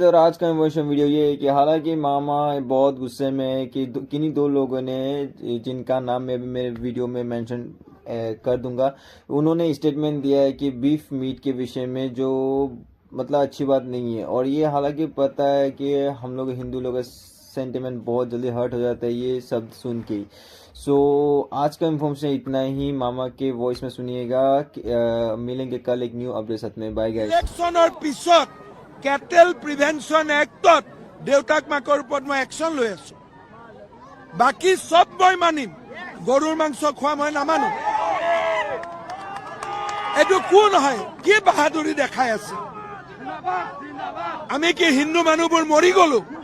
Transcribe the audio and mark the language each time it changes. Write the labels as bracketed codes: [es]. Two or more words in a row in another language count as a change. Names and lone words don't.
[hi] और आज का [en] emotional video [hi] ये है कि हालांकि मामा बहुत गुस्से में है कि किन्हीं दो लोगों ने, जिनका नाम मैं भी मेरे वीडियो में मेंशन कर दूंगा, उन्होंने स्टेटमेंट दिया है कि [en] beef meat [hi] के विषय में, जो मतलब अच्छी बात नहीं है। और ये हालांकि पता है कि हम लोग हिंदू लोग का सेंटिमेंट बहुत जल्दी हर्ट हो जाता है ये शब्द सुन के। आज का इन्फॉर्मेशन इतना ही। मामा के वॉइस में सुनिएगा। मिलेंगे कल एक [en] new update [hi] साथ में। [en] bye guys. [as] इलेक्शনৰ পিছত [en] cattle prevention [as] এক্টত দেউতাক মাকৰ ওপৰত মই একশ্যন লৈ আছো। বাকী সব মই মানিম, গৰুৰ মাংস খোৱা মই নামানো। এইটো কোন হয়, কি বাহাদুৰি দেখাই আছে? আমি কি হিন্দু মানুহবোৰ মৰি গলো?